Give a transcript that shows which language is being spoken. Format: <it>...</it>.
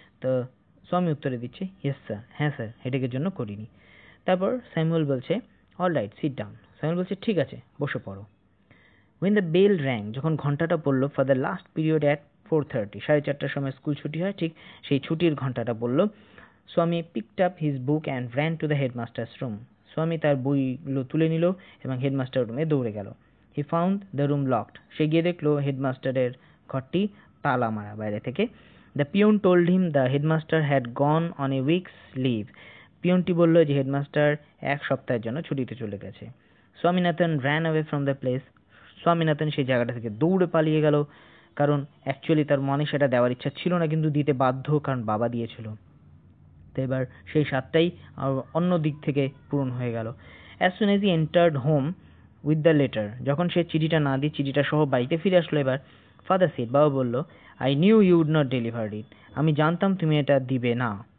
<bn>তো স্বামী উত্তরে দিচ্ছে</bn> <en>yes sir,</en> <bn>হ্যাঁ স্যার, হেডেকের জন্য করিনি। তারপর স্যামুয়েল বলছে</bn> <en>All right, sit down.</en> <bn>Samuel বলছে ঠিক আছে, বসে পড়ো।</bn> <en>when the bell rang,</en> <bn>যখন ঘন্টাটা পড়লো,</bn> <en>for the last period at 4:30,</en> <bn>4:30টার সময় স্কুল ছুটি হয়, ঠিক সেই ছুটির ঘন্টাটা পড়লো।</bn> <en>Swami picked up his book and ran to the headmaster's room.</en> <bn>স্বামী তার বইগুলো তুলে নিল এবং হেডমাস্টার রুমে দৌড়ে গেল।</bn> <en>he found the room locked.</en> <bn>সে গিয়ে দেখলো হেডমাস্টারের ঘরটি তালা মারা বাইরে থেকে।</bn> <en>the peon told him the headmaster had gone on a week's leave.</en> <bn>পিয়নটি বলল যে হেডমাস্টার এক সপ্তাহের জন্য ছুটিতে চলে গেছে।</bn> <en>Swaminathan ran away from the place.</en> <bn>Swaminathan সেই জায়গাটা থেকে দৌড়ে পালিয়ে গেল, কারণ অ্যাকচুয়ালি তার মনে সেটা দেওয়ার ইচ্ছা ছিল না, কিন্তু দিতে বাধ্য, কারণ বাবা দিয়েছিল। তো এবার সেই স্বাদটাই অন্য দিক থেকে পূরণ হয়ে গেল।</bn> <en>as soon as he entered home with the letter,</en> <bn>যখন সে চিঠিটা না দিয়ে চিঠিটা সহ বাড়িতে ফিরে আসলো, এবার</bn> <en>father said,</en> <bn>বাবা বলল,</bn> <en>I knew you would not deliver it,</en> <bn>আমি জানতাম তুমি এটা দিবে না।</bn>